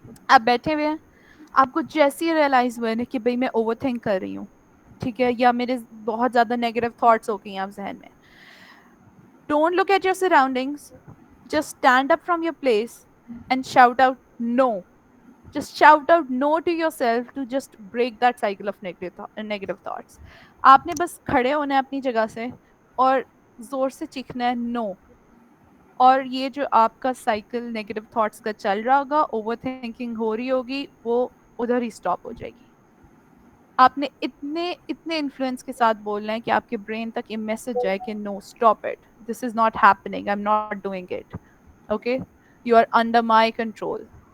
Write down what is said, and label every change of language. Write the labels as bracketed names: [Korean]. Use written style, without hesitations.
[Hindi] आप बैठे हुए हैं, आपको जैसे ही रियलाइज हुआ है ना कि भाई मैं ओवर थिंक कर रही हूँ, ठीक है, या मेरे बहुत ज्यादा नेगेटिव थॉट्स हो गई हैं आप जहन में, [English] Don't look at your surroundings, just stand up from your place and shout out no. Just shout out no to yourself to just break that cycle of negative thoughts. [Hindi] आपने बस खड़े होना है अपनी जगह से और जोर से चीखना है नो, और ये जो आपका साइकिल नेगेटिव थॉट्स का चल रहा होगा, ओवर थिंकिंग हो रही होगी, वो उधर ही स्टॉप हो जाएगी। आपने इतने इतने इन्फ्लुएंस के साथ बोलना है कि आपके ब्रेन तक ये मैसेज जाए कि [English] No, stop it, this is not happening, I am not doing it, okay, you are under my control.